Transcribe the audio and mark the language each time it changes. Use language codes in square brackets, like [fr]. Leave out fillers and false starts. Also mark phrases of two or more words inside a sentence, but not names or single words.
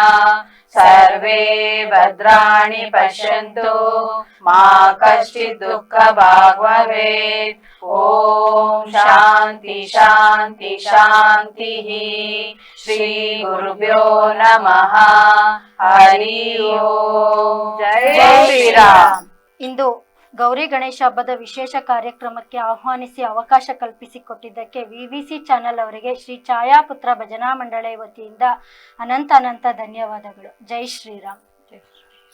[sa] सर्वे भद्राणि पश्यन्तु मा कश्चित् दुःखभाग् भवेत् ॐ शान्ति शान्ति शान्तिः श्री गुरुभ्यो नमः हरि ओम जय श्रीराम। [kn] ಇಂದು ಗೌರಿ ಗಣೇಶ ಹಬ್ಬದ ವಿಶೇಷ ಕಾರ್ಯಕ್ರಮಕ್ಕೆ ಆಹ್ವಾನಿಸಿ ಅವಕಾಶ ಕಲ್ಪಿಸಿಕೊಟ್ಟಿದ್ದಕ್ಕೆ ವಿವಿಸಿ ಚಾನೆಲ್ ಅವರಿಗೆ ಶ್ರೀ ಛಾಯಾಪುತ್ರ ಭಜನಾ ಮಂಡಳಿ ವತಿಯಿಂದ ಅನಂತ ಧನ್ಯವಾದಗಳು. [hi] जय श्रीराम.